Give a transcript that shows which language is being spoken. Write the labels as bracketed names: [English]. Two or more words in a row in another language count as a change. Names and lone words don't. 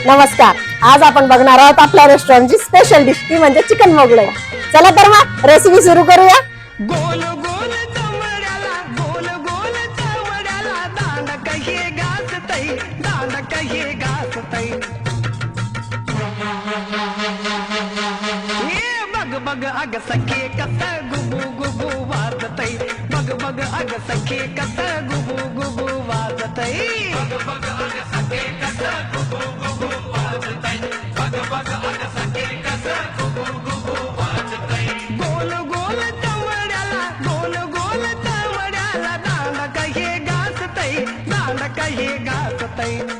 [Marathi] नमस्कार. आज आपण बघणार आहोत आपल्या रेस्टॉरंटची [English] special dish, [Marathi] ती म्हणजे चिकन मोगलाई. चला तर मग रेसिपी सुरू करूया. गोल गोल चमड्याला गोल गोल चमड्याला दांड कहे घासतई दांड कहे घासतई ये बग बग अग सखे कस गुबू गुबू वाजतई बग बग अग सखे कस गुबू गुबू वाजतई बग बग अग सखे कस गुबू गुबू वाजतई बग बग अग सखे कस गुबू गुबू वाजतई गोल गोल चमड्याला गोल गोल चमड्याला दांड कहे घासतई दांड कहे घासतई